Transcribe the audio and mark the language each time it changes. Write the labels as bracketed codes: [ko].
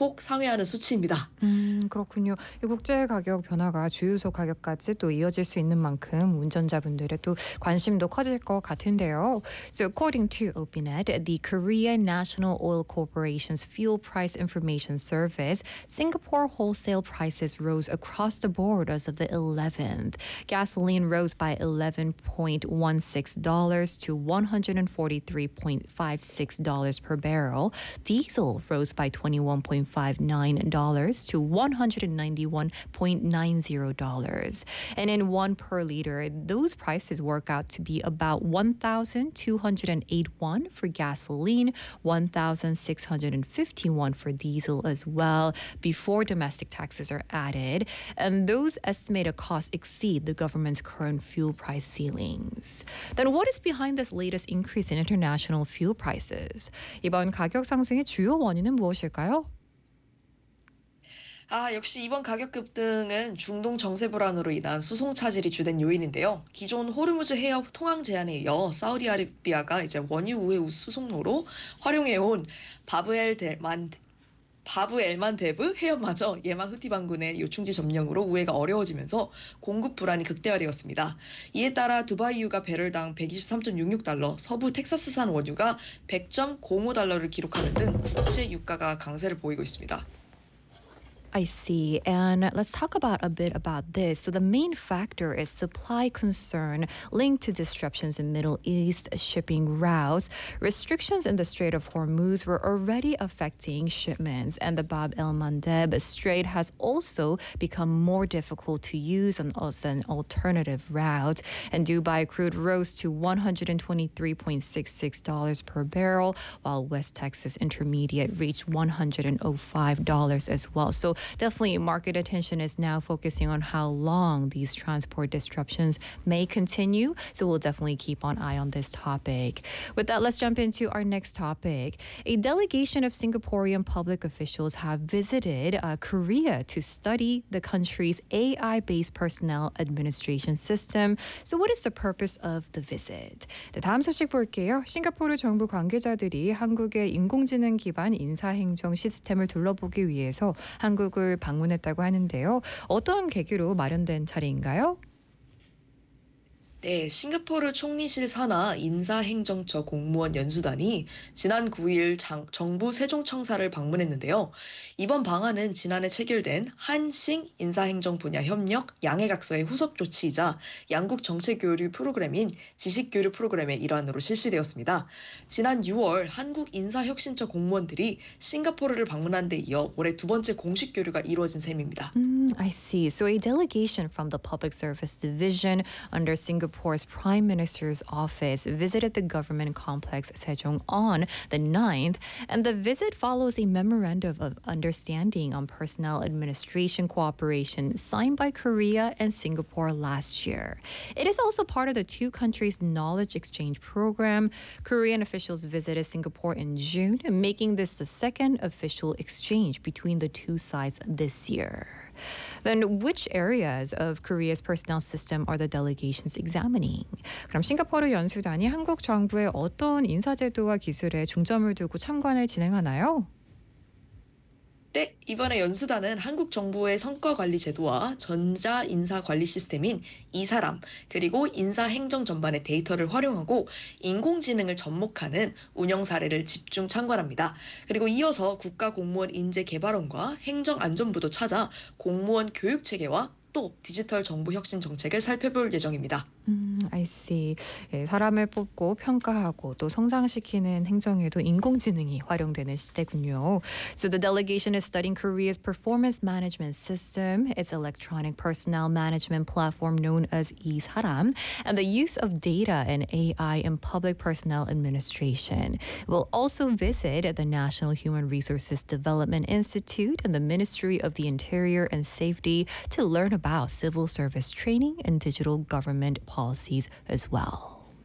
[ko] 꼭 상회하는 수치입니다. 그렇군요. 이 국제 가격 변화가 주유소 가격까지 또 이어질 수 있는 만큼 운전자분들의 또 관심도 커질 것 같은데요. [en] So according to Opinet, the Korea National Oil Corporation's Fuel Price Information Service, Singapore wholesale prices rose across the board as of the 11th. Gasoline rose by $11.16 to $143.56 per barrel. Diesel rose by $21.59 to $191.90. And in won per liter, those prices work out to be about 1,208 won for gasoline, 1,651 for diesel as well, before domestic taxes are added. And those estimated costs exceed the government's current fuel price ceilings. Then what is behind this latest increase in international fuel prices? [ko] 이번 가격 상승의 주요 원인은 무엇일까요? 역시 이번 가격 급등은 중동 정세 불안으로 인한 수송 차질이 주된 요인인데요. 기존 호르무즈 해협 통항 제한에 이어 사우디아라비아가 이제 원유 우회 수송로로 활용해온 바브 엘만 데브 해협마저 예만 후티 반군의 요충지 점령으로 우회가 어려워지면서 공급 불안이 극대화되었습니다. 이에 따라 두바이 유가 배럴당 123.66달러, 서부 텍사스산 원유가 100.05달러를 기록하는 등 국제 유가가 강세를 보이고 있습니다. [en] I see. And let's talk about a bit about this. So the main factor is supply concern linked to disruptions in Middle East shipping routes. Restrictions in the Strait of Hormuz were already affecting shipments, and the Bab el Mandeb Strait has also become more difficult to use as an alternative route. And Dubai crude rose to $123.66 per barrel, while West Texas Intermediate reached $105 as well. So definitely, market attention is now focusing on how long these transport disruptions may continue. So we'll definitely keep an eye on this topic. With that, let's jump into our next topic. A delegation of Singaporean public officials have visited Korea to study the country's AI-based personnel administration system. So what is the purpose of the visit? [ko] 네, 다음 소식 볼게요. 싱가포르 정부 관계자들이 한국의 인공지능 기반 인사행정 시스템을 둘러보기 위해서 한국을 방문했다고 하는데요. 어떤 계기로 마련된 자리인가요? 네, 싱가포르 총리실 산하 인사행정처 공무원 연수단이 지난 9일 정부 세종청사를 방문했는데요. 이번 방안은 지난해 체결된 한싱 인사행정 분야 협력 양해각서의 후속 조치이자 양국 정책교류 프로그램인 지식교류 프로그램의 일환으로 실시되었습니다. 지난 6월 한국 인사혁신처 공무원들이 싱가포르를 방문한 데 이어 올해 두 번째 공식 교류가 이루어진 셈입니다. [en] I see. So a delegation from the Public Service Division under Singapore's Prime Minister's office visited the government complex Sejong on the 9th, and the visit follows a memorandum of understanding on personnel administration cooperation signed by Korea and Singapore last year. It is also part of the two countries' knowledge exchange program. Korean officials visited Singapore in June, making this the second official exchange between the two sides this year. Then which areas of Korea's personnel system are the delegations examining? [ko] 그럼 싱가포르 연수단이 한국 정부의 어떤 인사제도와 기술에 중점을 두고 참관을 진행하나요? 네, 이번에 연수단은 한국 정부의 성과관리 제도와 전자인사관리 시스템인 이사람, 그리고 인사행정 전반의 데이터를 활용하고 인공지능을 접목하는 운영 사례를 집중 참관합니다. 그리고 이어서 국가공무원 인재개발원과 행정안전부도 찾아 공무원 교육체계와 또 디지털 정부 혁신 정책을 살펴볼 예정입니다. [en] I see. [ko] 예, 사람을 뽑고 평가하고 또 성장시키는 행정에도 인공지능이 활용되는 시대군요. [en] So the delegation is studying Korea's performance management system, its electronic personnel management platform known as E-Saram, and the use of data and AI in public personnel administration. It will also visit the National Human Resources Development Institute and the Ministry of the Interior and Safety to learn about civil service training and digital government policies as well.